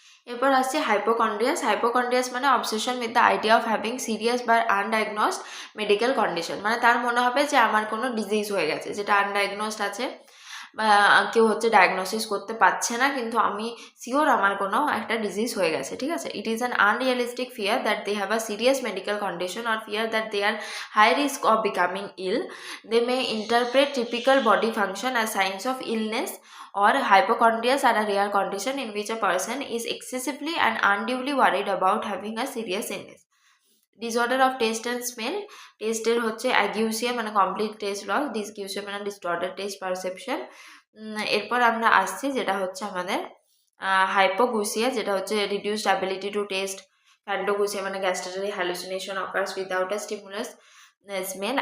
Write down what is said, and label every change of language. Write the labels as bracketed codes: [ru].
[bn] এরপর আসছে হাইপোকন্ড্রিয়াস। হাইপোকন্ড্রিয়াস মানে [en] obsession with the idea of having serious [bn] বা আনডায়াগনোসড মেডিকেল কন্ডিশন, মানে তার মনে হবে যে আমার কোনো ডিজিজ হয়ে গেছে যেটা আনডায়াগনোসড আছে, বা কেউ হচ্ছে ডায়াগনোসিস করতে পারছে না, কিন্তু আমি শিওর আমার কোনো একটা ডিজিজ হয়ে গেছে, ঠিক আছে। [en] It is an unrealistic fear that they have a serious medical condition or fear that they are high risk of becoming ill. They may interpret typical body function as signs of illness, or hypochondrias are a rare condition in which a person is excessively and unduly worried about having a serious illness. Disorder of test and smell, টেস্টের হচ্ছে অ্যাগিউসিয়া মানে complete test loss, ডিসকিউসিয়া মানে disorder test perception. [bn] এরপর আমরা আসছি যেটা হচ্ছে আমাদের হাইপোগুসিয়া, যেটা হচ্ছে [en] Reduced ability to taste. Phantogeusia মানে gustatory hallucination occurs without a stimulus smell.